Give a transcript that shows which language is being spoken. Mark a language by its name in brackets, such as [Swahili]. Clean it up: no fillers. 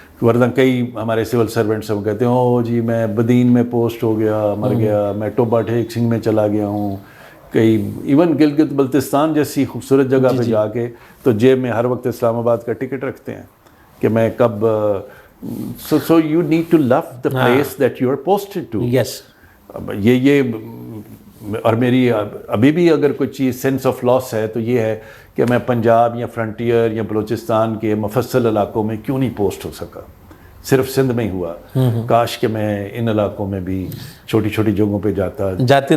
[Urdu] ورنہ کئی ہمارے سول سرونٹس ہم کہتے ہیں او جی میں بدین میں پوسٹ ہو گیا، مر گیا، میں ٹوبا ٹھیک سنگھ میں چلا گیا ہوں، کئی ایون گلگت بلتستان جیسی خوبصورت جگہ پہ جا کے تو جیب میں ہر وقت اسلام آباد کا ٹکٹ رکھتے ہیں کہ میں کب. [English] So you need to love the place that you are posted to. Yes. [Urdu] یہ اور میری ابھی بھی اگر کوئی چیز [English] sense of loss [Urdu] ہے تو یہ ہے کہ میں پنجاب یا فرنٹیئر یا بلوچستان کے مفصل علاقوں میں کیوں نہیں پوسٹ ہو سکا، صرف سندھ میں ہی ہوا. کاش کہ میں ان علاقوں میں بھی چھوٹی چھوٹی جگہوں پہ جاتے